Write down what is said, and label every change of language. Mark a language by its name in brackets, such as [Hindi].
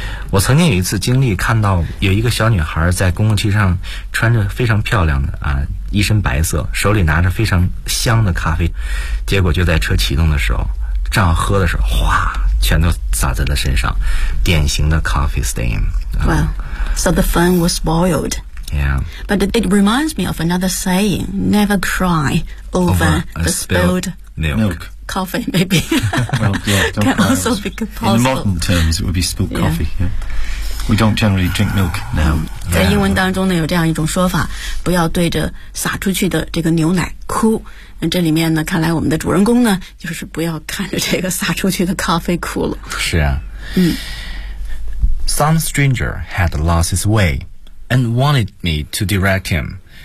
[Chinese] 我曾经有一次经历，看到有一个小女孩在公共汽车上穿着非常漂亮的啊，一身白色，手里拿着非常香的咖啡，结果就在车启动的时候，正要喝的时候，哗，全都洒在她身上，典型的 [English] coffee stain。 Well, so the fun was spoiled. Yeah. But it reminds me of another saying: never cry over the spilled milk. Coffee, maybe. Well, yeah, can also be possible. In modern terms, it would be spilt coffee. Yeah. We don't generally drink milk now. [Chinese] 在英文当中呢，有这样一种说法，不要对着洒出去的这个牛奶哭。那这里面呢，看来我们的主人公呢，就是不要看着这个洒出去的咖啡哭了。是啊。嗯。 [English] Some stranger had lost his way and wanted me to direct him.